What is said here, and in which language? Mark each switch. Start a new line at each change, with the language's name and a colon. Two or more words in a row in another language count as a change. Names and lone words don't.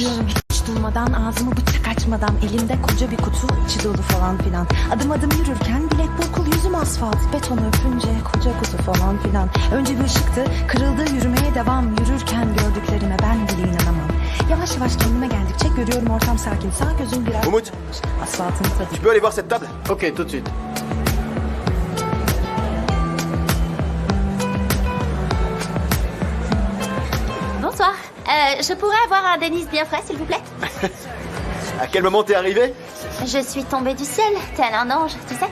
Turkish: Yürüyorum hiç durmadan, ağzımı bıçak açmadan, elimde koca bir kutu, içi dolu falan filan. Adım adım yürürken bilek burkul, yüzüm asfalt betonu öpünce koca kutu falan filan. Önce bir ışıktı, kırıldı, yürümeye devam. Yürürken gördüklerime ben bile inanamam. Yavaş yavaş kendime geldikçe görüyorum ortam sakin. Sağ gözüm biraz Umut, asfaltın tadı.
French: tu peux aller voir cette table? Ok, tout de suite. Bonsoir. Je pourrais avoir un Dennis bien frais, s'il vous plaît? À quel moment t'es arrivé? Je suis tombée du ciel, tel un ange, tu sais?